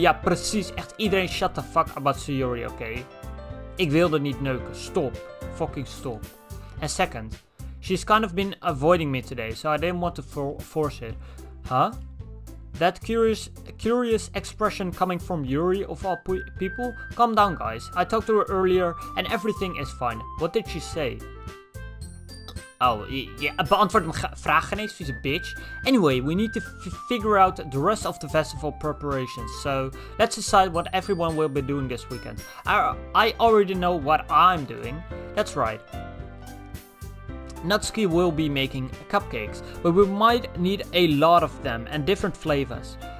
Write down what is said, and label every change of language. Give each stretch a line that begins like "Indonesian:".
Dutch: Ja, precies. Echt iedereen
English: shut the fuck about Sayuri, okay?
Dutch: Ik wilde niet neuken. Stop.
English: Fucking stop. And second, she's kind of been avoiding me today, so I didn't want to force it. Huh? That curious expression coming from Yuri of all people? Calm down, guys. I talked to her earlier and everything is fine. What did she say?
Dutch: Oh, yeah, beantwoord mijn vraag geen eens, vieze bitch.
English: Anyway, we need to figure out the rest of the festival preparations. So, let's decide what everyone will be doing this weekend. I already know what I'm doing. That's right. Natsuki will be making cupcakes, but we might need a lot of them and different flavors.